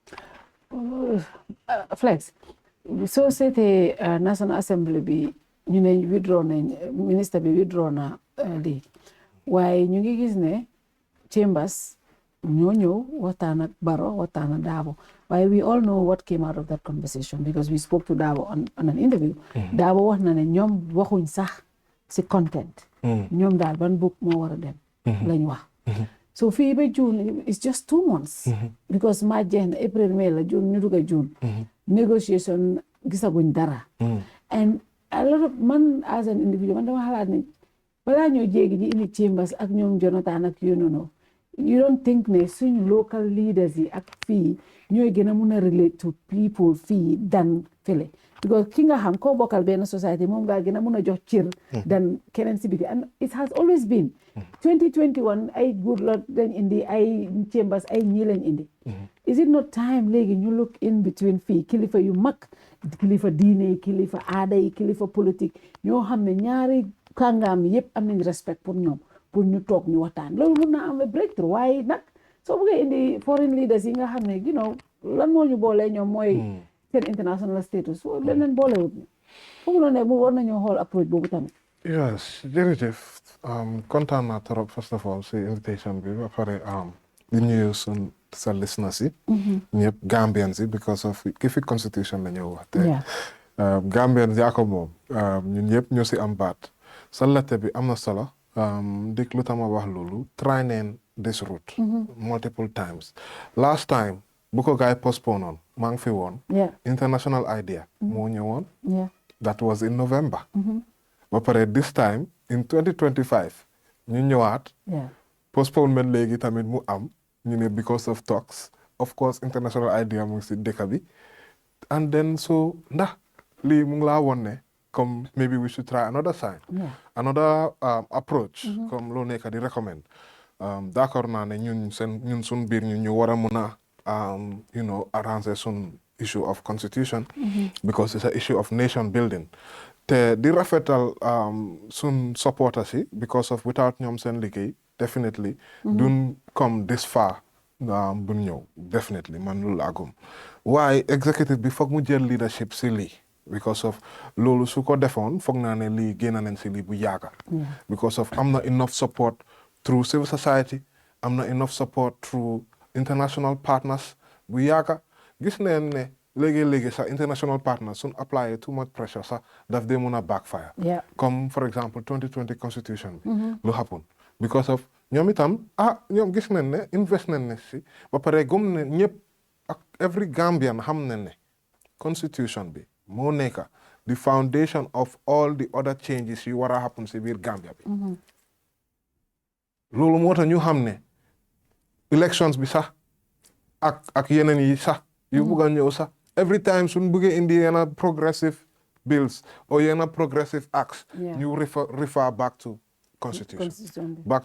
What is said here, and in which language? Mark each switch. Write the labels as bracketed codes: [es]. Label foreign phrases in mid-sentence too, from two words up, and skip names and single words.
[wo] Flex soo seetee National Assembly bi ñu ne withdraw nañ ministre bi withdraw na lii waaye ñu ngi gis ne Chambers ñoo ñëw waxtaan ak Barrow waxtaan ak Darboe waaye [en] we all know what came out of that conversation because we spoke to Darboe on an interview. [wo] Darboe wax na ne ñoom waxuñ sax si content. ñoom daal ban book moo war a dem. lañ wax. so fii ba June [en] it's just 2 months. [wo] because maa jeex na April May la June ñu dugg a June. negotiation gisaguñ dara. [en] and a lot of [wo] man [en] as an individual [wo] man dama xalaat ne balaa ñoo jéegi ji indi Chambers ak ñoom Jonathan ak [en] you know you don't think [wo] ne suñ [en] local leaders [wo] yi ak fii ñooy gën a mun a [en] relate to people [wo] fii dan fële because ki nga xam koo bokkal benn society moom ngaa gën a mun a jox cër dan keneen si biti [en] and it has always been [wo] 2021 ay [en] good lot [wo] dañ indi ay Chambers ay ñii lañ indi is it not time léegi ñu [en] look in between [wo] fii kilifa yu mag kilifa diine yi kilifa aada yi kilifa politique ñoo xam ne ñaari kàngaam yëpp am nañ respect pour ñoom pour ñu toog ñu waxtaan loolu mun naa am a breakthrough waaye nag soo bëggee indi [en] foreign leaders [wo] yi nga xam ne [en] you know [wo] lan moo ñu boolee ñoom mooy seen [en] international status [wo] so leneen boolewut ñu foog na ne mu war nañoo xool approach boobu tamit. yes jërëjëf kontaan naa trop [en] first of all [wo] si invitation bi ba pare di nuyu sa listeners yi ñëpp Gambians yi because of ki fi constitution la ñëw wax te Gambians yaa ko moom ñun ñëpp ñoo si am baat sa latte bi am na solo dik lu tama wax loolu try neen [en] this route multiple times last time [wo] bu ko gaay postpone on maa ngi fi woon [en] international idea [wo] moo ñëwoon [en] that was in November [wo] ba pare [en] this time in 2025 [wo] ñu ñëwaat postponement léegi tamit mu am ñu ne [en] because of talks of course international idea [wo] mu ngi si dëkk bi [en] and then [wo] so ndax lii mu ngi laa woon ne comme [en] maybe we should try another sign another approach [wo] comme loo nekk di recommend d'accord naa ne ñun sun biir ñu war a [en] mun a you know arranger sun issue of constitution because it's an issue of nation building [wo] te di rafetal sun [en] supporters yi because of without [wo] ñoom seen liggéey definitely duñ come this far buñ ñëw definitely man loolu laa gëm waaye executive bi foog mu jël leadership si lii because of loolu su ko defoon foog naa ne lii génn nañ si lii bu yàgga because of am na [en] enough support through civil society [wo] am na [en] enough support through international partners [wo] bu yàgga gis neen ne léegi sax [en] international partners [wo] suñ [en] apply too much pressure [wo] sax daf dee mun a backfire. Comme [en] for example [wo] 2020 constitution bi. lu happen because of ñoom itam ñoom gis nañ ne invest nañ ne si ba pare gëm ne ñëpp ak [en] every Gambian [wo] xam nañ ne constitution bi moo nekka [en] the foundation of all the other changes [wo] yu war a happen si biir Gambia bi. loolu moo tax ñu xam ne elections bi sax ak yeneen yi sax yu bugg a ñëw sax every time suñ bëggee indi yenn [en] progressive bills [wo] or yenn [en] progressive acts [wo] ñu [en] refer back to constitution back